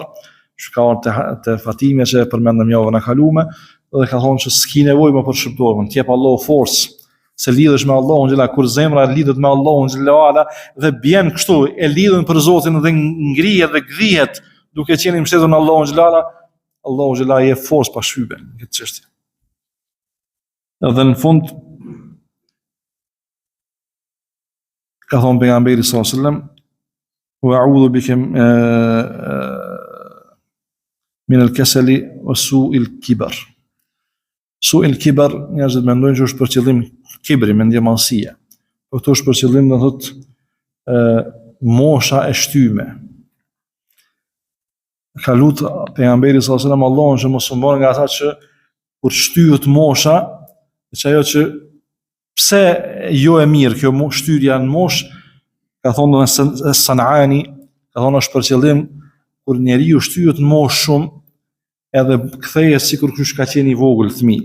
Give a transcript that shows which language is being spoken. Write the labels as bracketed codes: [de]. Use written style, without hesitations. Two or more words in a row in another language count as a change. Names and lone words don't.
[sq] Shkaon te Fatime që e përmendëm javën e kaluar, dhe ka thonë që s'ki nevojë më për shpëtorën, t'jep Allahu forcë, se lidhesh me Allahun xhallahu, kur zemra lidhet me Allahun xhallahu dhe bjen kështu, e lidhen për Zotin dhe ngrihet dhe gdhihet duke qenë mbështetur në Allahun xhallahu, Allahu xhallahu jep forcë pa shtype në këtë çështje. Edhe në fund ka thonë pejgamberi [ar] صلى الله عليه وسلم, وأعوذ بك من الكسل وسوء الكبر. سوء الكبر, [sq] njerëzit mendojnë që është për qëllim kibri, mendjemallësia. Po këto është për qëllim, do thotë, mosha e shtyme. Ka lutë pejgamberi [ar] صلى الله عليه وسلم [sq] Allahun që mos u bën nga ata që kur shtyhet mosha, që ajo që pse jo e mirë kjo shtyrja në mosh, ka thonë në Sanani, ka thonë është për qëllim kur njeriu shtyhet në mosh shumë, edhe kthehet sikur kush ka qenë i vogël fëmijë.